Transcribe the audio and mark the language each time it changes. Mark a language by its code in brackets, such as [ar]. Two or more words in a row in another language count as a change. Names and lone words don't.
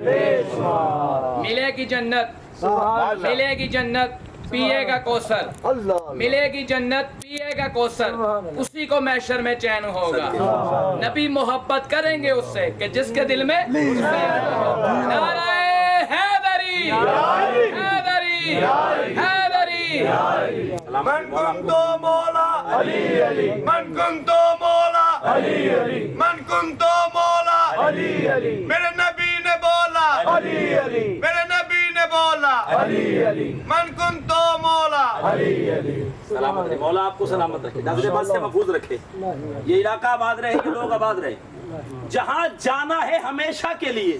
[ur] ملے گی جنت، ملے گی جنت، پیے گا کوثر، ملے گی جنت، پیے گا کوثر، اسی کو محشر میں چین ہوگا۔ نبی محبت کریں گے اس سے کہ جس کے دل میں نعرہ حیدری، حیدری، حیدری۔ [ar] من کنتو مولا علی علی، من کنتو مولا علی علی، من کنتو مولا علی علی، [ur] میرے نبی نے بولا علی علی، میرے نبی نے بولا علی علی، [ar] من کنتو مولا علی علی۔ [ur] سلامت رہے مولا، آپ کو سلامت رکھے، نظر بد سے محفوظ رکھے، یہ علاقہ آباد رہے، یہ لوگ آباد رہے، جہاں جانا ہے ہمیشہ کے لیے۔